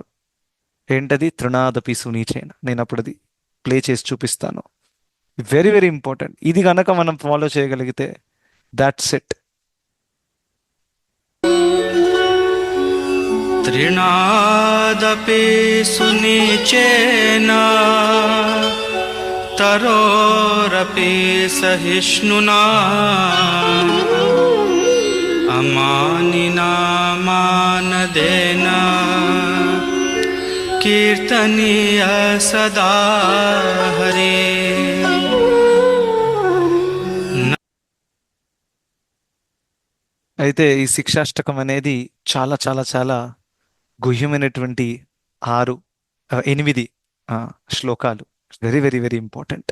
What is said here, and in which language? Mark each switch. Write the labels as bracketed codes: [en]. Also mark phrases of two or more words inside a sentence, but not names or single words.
[te] ఏంటది? [sa] తృణాదపి సునీచేన. [te] నేను అప్పుడు అది ప్లే చేసి చూపిస్తాను. [en] very very important. [te] ఇది కనుక మనం ఫాలో చేయగలిగితే [en] that's it. [sa] తృణాదపి సునీచేన तरोरपि सहिष्णुना अमानिना मानदेन कीर्तनीय सदा हरे। [te] అయితే ఈ శిక్షాష్టకం అనేది చాలా చాలా చాలా గుహ్యమైనటువంటి 8 శ్లోకాలు. [en] very very very important.